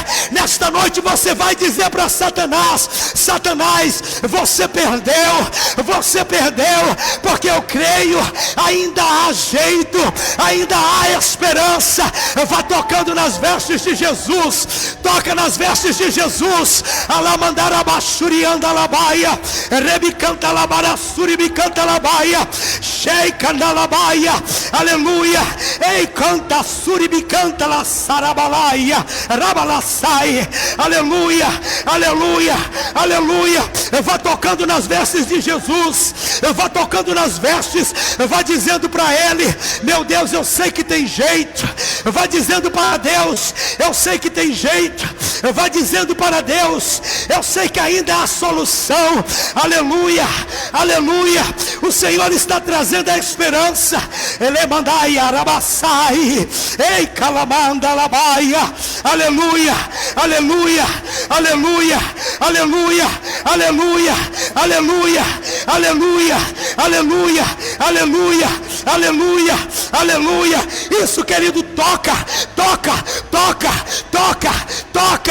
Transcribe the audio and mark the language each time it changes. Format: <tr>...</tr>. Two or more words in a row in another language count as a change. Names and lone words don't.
<pt>Nesta noite você vai dizer para Satanás: Satanás, você perdeu, porque eu creio, ainda há jeito, ainda há esperança. Vá tocando nas vestes de Jesus, toca nas vestes de Jesus. Alamandarabashurianda labaia, rebicanta labarassuri bicanta labaia, sheika labaia, aleluia. Ei, canta suribicanta la sarabalaia, rabalassai, aleluia, aleluia, aleluia. Vá tocando nas vestes de Jesus, vá tocando nas vestes, vá dizendo para Ele: meu Deus, eu sei que tem jeito. Vá dizendo para Deus: eu sei que tem jeito. Vá dizendo para Deus: eu sei que ainda há solução. Aleluia, aleluia. O Senhor está trazendo a esperança. Ele mandai arabassai, ei calamanda labaia, aleluia, aleluia, aleluia, aleluia, aleluia, aleluia, aleluia, aleluia, aleluia, aleluia, aleluia. Isso, querido, toca, toca, toca, toca, toca.</pt>